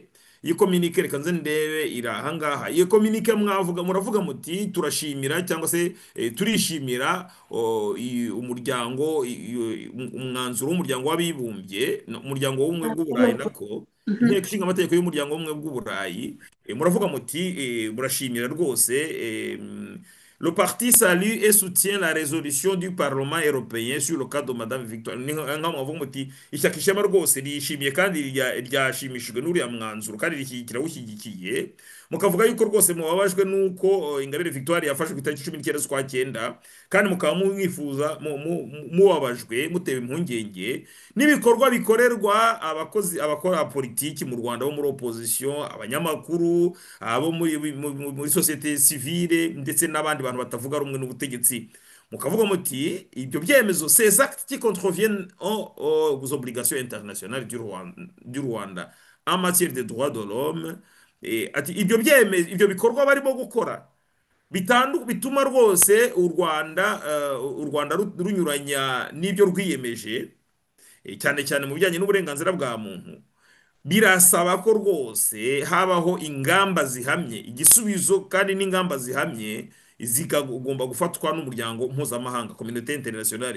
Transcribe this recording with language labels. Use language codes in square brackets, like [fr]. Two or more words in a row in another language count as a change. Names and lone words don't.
[rw] Iyi communique reka nze ndebe iri aha ngaha. Iyi communique muravuga muti turashimira cyangwa se turishimira umwanzuro w'umuryango w'abibumbye, umuryango w'ubumwe bw'uburayi nako inteko ishinga amategeko y'umuryango w'ubumwe bw'uburayi. Muravuga muti murashimira rwose. [fr] Le parti salue et soutient la résolution du Parlement européen sur le cas de Madame Victoire. [rw] Mwavuga muti ishyaka Ishema rwose rishimiye kandi ryashimishijwe n'uriya mwanzuro kandi rishyigikira mukavuga yuko rwose mubabajwe nuko Ingabire Victoire yafashwe ku itariki 19 z'ukwa 9 kandi mukaba mwifuza mubabajwe mutewe impungenge n'ibikorwa bikorerwa abakora politiki mu Rwanda bo muri opposition, abanyamakuru, abo muri [fr] société civile [rw] ndetse n'abandi bantu batavuga rumwe n'ubutegetsi. Mukavuga muti ibyo byemezo [fr] ces actes qui contreviennent aux obligations internationales du Rwanda en matière de droits de l'homme. [rw] Ati ibyo bikorwa barimo gukora bituma rwose u Rwanda runyuranya n'ibyo rwiyemeje cyane cyane mu bijyanye n'uburenganzira bwa muntu. Birasaba ko rwose habaho ingamba zihamye, igisubizo kandi n'ingamba zihamye zikagomba gufatwa n'umuryango mpuzamahanga [fr] communauté internationale.